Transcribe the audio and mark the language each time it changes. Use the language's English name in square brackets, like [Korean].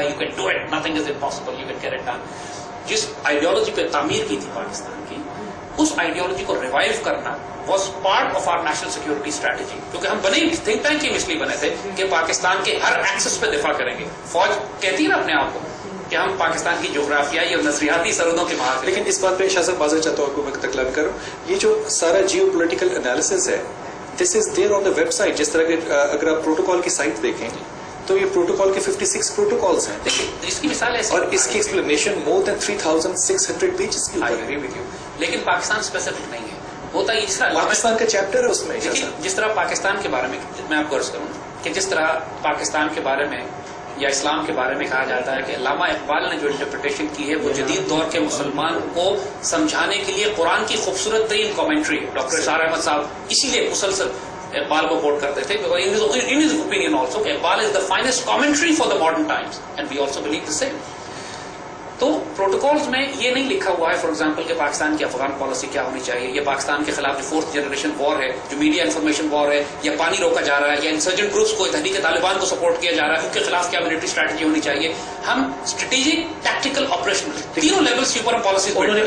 [English] You can do it, nothing is impossible, you can get it done. [Urdu] جس ideology پہ تعمیر کی تھی پاکستان کی، اس آئیڈیالوجی کو ریوائیو کرنا [English] Was part of our national security strategy. [Urdu] کیونکہ ہم بنے تھنک ٹینک ہی اس لیے بنے تھے کہ پاکستان کے ہر ایکسس پہ دفاع کریں گے. فوج کہتی ہے نا اپنے آپ کو کہ ہم پاکستان کی جغرافیائی اور نظریاتی سرحدوں کے محافظ. لیکن اس بات پہ شاہ صاحب بازار چاہتا ہوں، آپ کو میں تکلا بھی کروں. یہ جو سارا جیو پولیٹیکل انالیسس ہے، [English] This is there on the website. [Urdu] جس طرح کہ اگر آپ پروٹوکال کی سائٹ دیکھیں تو یہ پروٹوکال کے 56 پروٹوکالز ہیں. اس کی مثال ایسی، اور اس کی ایکسپلینیشن مور دین 3600 پیجز کی ہے. لیکن پاکستان اسپیسیفک نہیں ہے. ہوتا ہے جس طرح پاکستان کا چیپٹر ہے اس میں. جس طرح پاکستان کے بارے میں آپ کو عرض کروں کہ جس طرح پاکستان کے بارے میں یا اسلام کے بارے میں کہا جاتا ہے کہ علامہ اقبال نے جو انٹرپریٹیشن کی ہے وہ جدید دور کے مسلمان کو سمجھانے کے لیے قرآن کی خوبصورت ترین کامنٹری. ڈاکٹر اشار احمد صاحب اسی لیے مسلسل اقبال کو کوٹ کرتے تھے. [English] In his opinion also, Iqbal is the finest commentary for the modern times, and we also believe the same. [Urdu] تو پروٹوکالز میں یہ نہیں لکھا ہوا ہے فار ایگزامپل کہ پاکستان کی افغان پالیسی کیا ہونی چاہیے، یا پاکستان کے خلاف جو 4th جنریشن وار ہے، جو میڈیا انفارمیشن وار ہے، یا پانی روکا جا رہا ہے، یا انسرجنٹ گروپس کو تحریک طالبان کو سپورٹ کیا جا رہا ہے، ان کے خلاف کیا ملٹری اسٹریٹجی ہونی چاہیے. ہم اسٹریٹجک، ٹیکٹیکل، آپریشنل تینوں لیولس کے اوپر پالیسی. انہوں نے